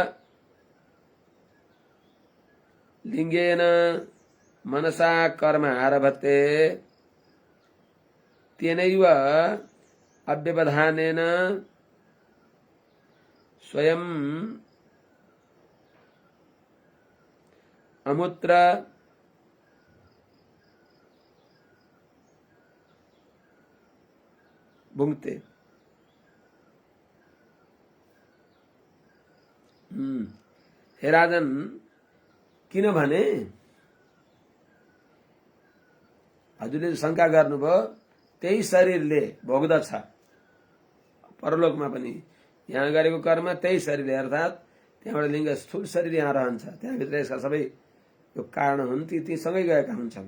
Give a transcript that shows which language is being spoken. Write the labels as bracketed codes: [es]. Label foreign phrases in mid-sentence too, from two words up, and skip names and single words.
[sa] लिङ्गेन मनसा कर्म आरभते तेनैव अव्यवधानेन स्वयं अमुत्र भुङ्क्ते। हे राजन, [ne] किनभने हजुरले शङ्का गर्नुभयो त्यही शरीरले भोग्दछ परलोकमा पनि। यहाँ गरेको कर्म त्यही शरीरले, अर्थात् त्यहाँबाट लिङ्ग स्थूल शरीर यहाँ रहन्छ, त्यहाँभित्र यसका सबै यो कारण हुन्, ती सँगै गएका हुन्छन्।